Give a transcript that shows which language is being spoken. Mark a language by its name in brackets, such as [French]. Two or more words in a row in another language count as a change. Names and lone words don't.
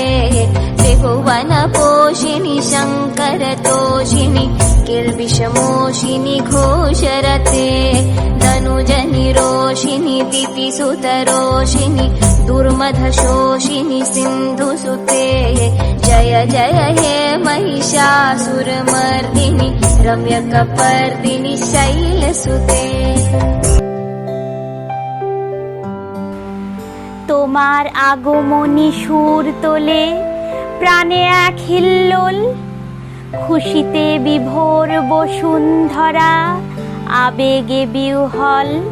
[Sanskrit] त्रिभुवनपोषिणि शङ्करतोषिणि किल्बिषमोषिनि घोषरते, तनुजनिरोषिणि दितिसुतरोषिणि दुर्मधशोषिनि सिन्धुसुते, जय जय हे महिषासुरमर्दिनि रम्यकपर्दिनि शैलसुते। [Bangla] তোমার আগমনী সুর তোলে প্রাণে এক হিল্লোল, খুশিতে বিভোর বসুন্ধরা আবেগে বিহ্বল।